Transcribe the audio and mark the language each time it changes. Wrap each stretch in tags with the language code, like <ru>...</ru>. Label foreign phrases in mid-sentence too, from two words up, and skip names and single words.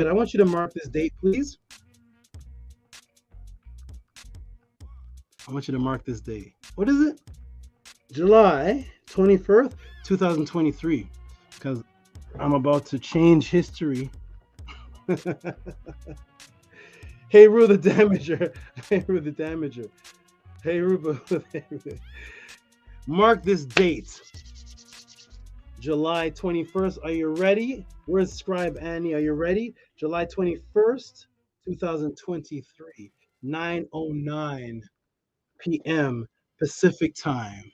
<en>I want you to mark this date, please. I want you to mark this date. What is it? July 21st, 2023. Because I'm about to change history. Heru the Damager. Heru the Damager. Heru. Mark this date. July 21st. Are you ready? Where's Scribe Annie? Are you ready? July 21st, 2023. 9:09 p.m. Pacific time.</en>